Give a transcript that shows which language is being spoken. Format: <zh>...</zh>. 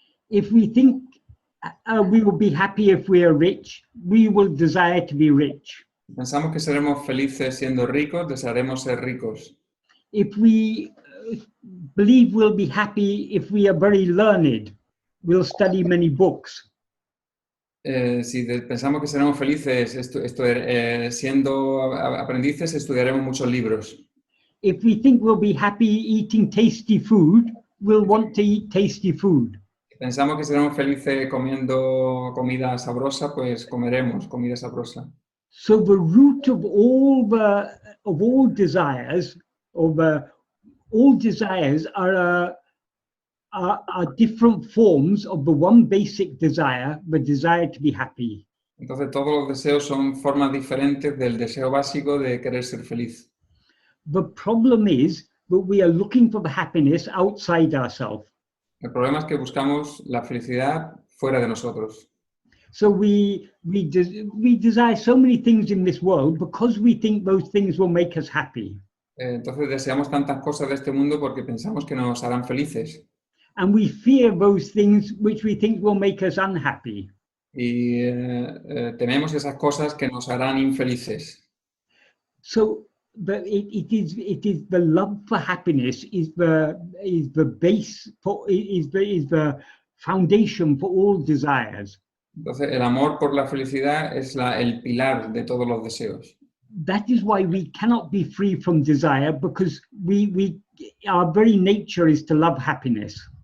<en>If we think we will be happy if we are rich, we will desire to be rich.</en> <es>Pensamos que seremos felices siendo ricos, desearemos ser ricos.</es> <en>If we believe we'll be happy if we are very learned, we'll study many books.</en> <es>Si pensamos que seremos felices siendo aprendices, estudiaremos muchos libros.</es> <en>If we think we'll be happy eating tasty food, we'll want to eat tasty food.</en> <es>Si pensamos que seremos felices comiendo comida sabrosa, pues comeremos comida sabrosa.</es> <en>So the root of all desires, all desires are different forms of the one basic desire, the desire to be happy.</en> <es>Entonces todos los deseos son formas diferentes del deseo básico de querer ser feliz.</es> <en>The problem is that we are looking for the happiness outside ourselves.</en> <es>El problema es que buscamos la felicidad fuera de nosotros.</es> <en>So we desire so many things in this world because we think those things will make us happy.</en> <es>Entonces deseamos tantas cosas de este mundo porque pensamos que nos harán felices.</es> <en>And we fear those things which we think will make us unhappy.</en> <es>Y tememos esas cosas que nos harán infelices.</es> <en>So it is the love for happiness is the base for is the foundation for all desires.</en> <es>Entonces el amor por la felicidad es el pilar de todos los deseos.</es> <en>That is why we cannot be free from desire, because our very nature is to love happiness.</en>